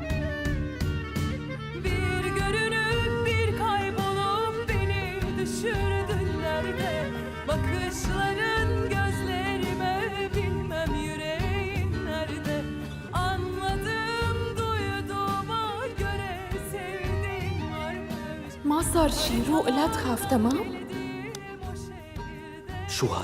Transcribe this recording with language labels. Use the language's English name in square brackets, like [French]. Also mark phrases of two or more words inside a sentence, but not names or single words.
[Turkish] Bir görünüp bir kaybolup beni düşürdüler de bakışların gözlerime, bilmem yüreğin nerede. Anladım duyduğuma göre sevdiğim varmış. [Arabic] ما صار شي، روق لا تخاف تمام؟ [Turkish] Sevdiğim o şehirde [Arabic] شو هاد؟